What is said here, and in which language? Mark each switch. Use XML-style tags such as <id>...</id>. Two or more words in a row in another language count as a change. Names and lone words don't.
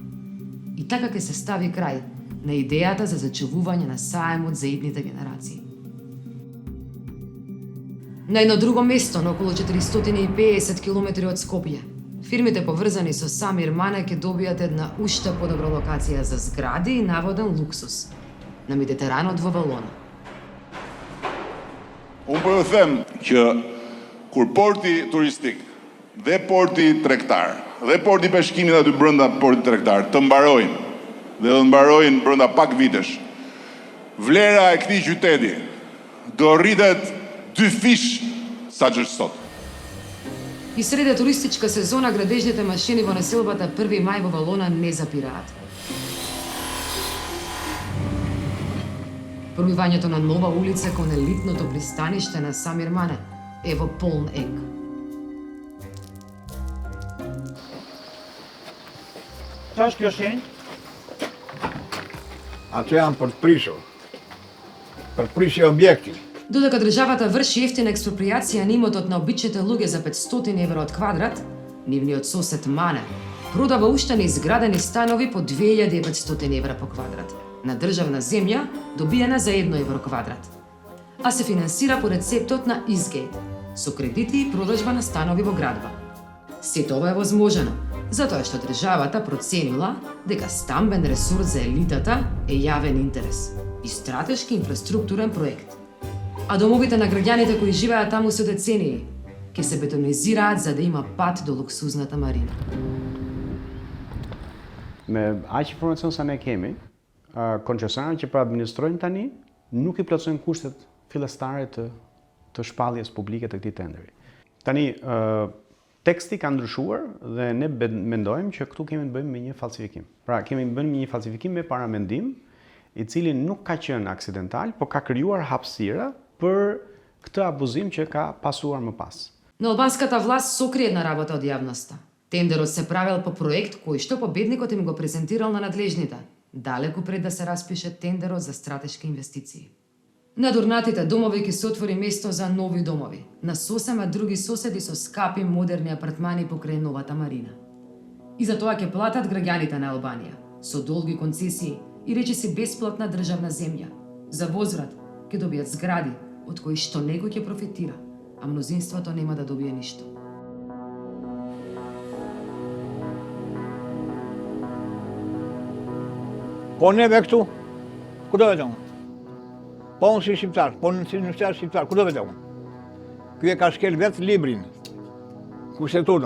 <mk>И така ќе се стави крај на идејата за зачувување на саемот за идните генерации. На едно друго место, на околу 450 километри од Скопје, фирмите поврзани со Самир Мане ќе добијат една уште подобра локација за згради и наводен луксус на Медитеранот во Валона.</mk> <sq>Unë po ju them që kur porti turistik dhe porti tregtar dhe porti peshkimit aty brenda portit tregtar të mbarojnë dhe do të mbarojnë brenda pak vitesh, vlera e këtij qyteti do rritet 2 fish sa që është sot.</sq> <mk>И среде туристичка сезона градежните машини во населбата 1 мај во Валона не запираат. Пробивањето на нова улица кон елитното пристаниште на Самир Мане е во полн ек. Qa është kjo shenjë? Ato janë për të prishur. Për të prishje objekti. Додека државата врши ефтина експроприација на имотот на обичните луѓе за 500 евра од квадрат, нивниот сосед Мане продава уште неизградени станови по 2500 евра по квадрат, на државна земја добиена за 1 евро квадрат. А се финансира по рецептот на Eastgate, со кредити и продажба на станови во градба. Сето ова е возможено, затоа што државата проценила дека стамбен ресурс за елитата е јавен интерес и стратешки инфраструктурен проект. А домовите на граѓаните кои живеат таму со децении ќе се бетонизираат за да има пат до луксузната марина.</mk> <sq>Me aq informacion sa ne kemi, koncesionarët që administrojnë tani nuk i plotësojnë kushtet fillestare të shpalljes publike të këtij tenderi. Tani teksti ka ndryshuar dhe ne mendojmë që këtu kemi të bëjmë me një falsifikim. Pra kemi të bëjmë me një falsifikim me paramendim, i cili nuk ka qenë aksidental, por ka krijuar hapësira për këtë abuzim që ka pasuar më pas.</sq> <mk>На албанската власт сокри една работа од јавноста. Тендерот се правел по проект кој што победникот им го презентирал на надлежните, далеку пред да се распише тендерот за стратешки инвестиции. На дурнатите домови ќе се отвори место за нови домови, на сосема други соседи со скапи модерни апартмани покрај новата марина. И за тоа ќе платат граѓаните на Албанија, со долги концесии и речиси бесплатна државна земја. За возврат ќе добијат згради, од кои што некој ќе профитира, а мнозинството нема да добие ништо.</mk> <sq>Po neve këtu, ku do vetëm? Po unë si shqiptar, po unë si universitar shqiptar, ku do vetëm? Ky e ka shkel vetë librin, kushtetutën.</sq>